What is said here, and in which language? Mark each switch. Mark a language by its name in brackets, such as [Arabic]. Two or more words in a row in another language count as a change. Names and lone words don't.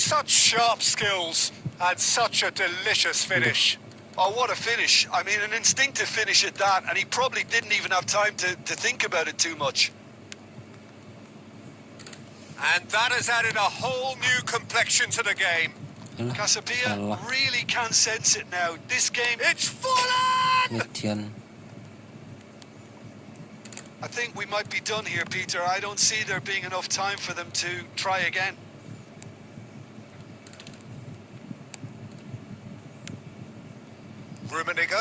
[English] Such sharp skills and such a delicious finish. Oh, what a finish. I mean, an instinctive finish at that, and he probably didn't even have time to think about it too much. And that has added a whole new complexion to the game. [Javanese] Ngalah. [English] Casabia [Indonesian] Salah. [English] really can sense it now. This game, It's Forlan! Median. I think we might be done here, Peter. I don't see there being enough time for them to try again. Rummenigge.